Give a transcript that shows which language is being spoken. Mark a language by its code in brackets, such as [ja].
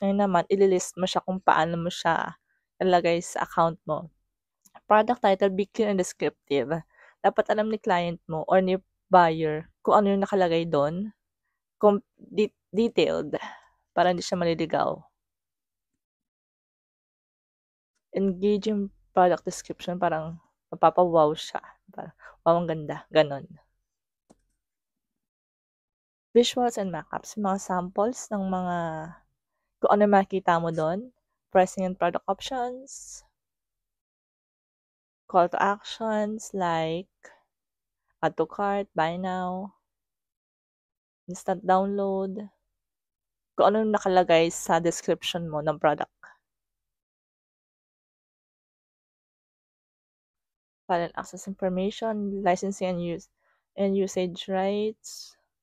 [tl] Ngayon naman, ililist mo siya kung paano mo siya ilalagay sa account mo. [en] Product title, be clear and descriptive. [tl] Dapat alam ni client mo or ni buyer kung ano yung nakalagay doon. Detailed para hindi siya maliligaw. [en] Engaging product description, [tl] parang mapapa-wow siya. Parang, wow, ang ganda. Ganon. [en] Visuals and mockups, [tl] mga samples ng mga kung ano makita mo doon. [en] Pricing and product options. Call to actions like add to cart, buy now, instant download. [tl] Kung ano nakalagay sa description mo ng product. [en] File and access information, licensing and usage rights.